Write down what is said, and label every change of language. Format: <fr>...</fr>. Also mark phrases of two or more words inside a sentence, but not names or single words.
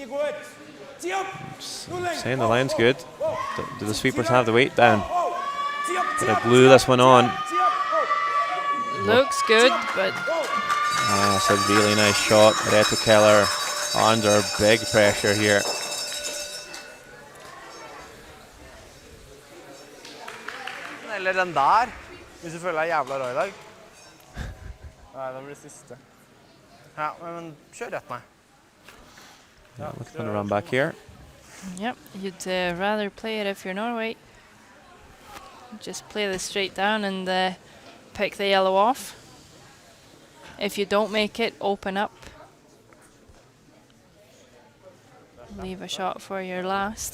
<en>Saying the line's good. Do the sweepers have the weight down? Gotta glue this one on. Looks good, but That's a really nice shot. Reto Keller under big pressure here.</en> <no>Eller den der, hvis du føler deg jævla rå i dag. Nei, det blir siste. Ja, men kjør rett meg.</no> <en>Yeah, looking to run back here. yep, you'd rather play it if you're Norway. Just play this straight down and pick the yellow off. If you don't make it, open up. Leave a shot for your last.</en>